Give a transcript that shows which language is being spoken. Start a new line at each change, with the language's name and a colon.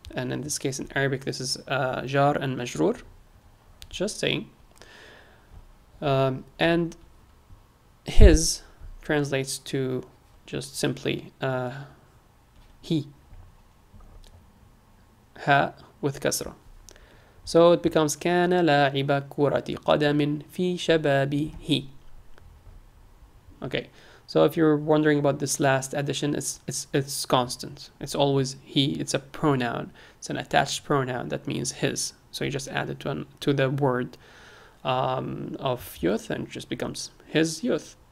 English: And in this case, in Arabic, this is jar and majroor. Just saying. And his translates to just simply he. Ha with kasra. So it becomes
Arabic: كان لاعب كرة قدم في شبابه.
English: Okay, so if you're wondering about this last addition, it's constant. It's always he. It's a pronoun. It's an attached pronoun that means his. So you just add it to the word of youth, and it just becomes his youth.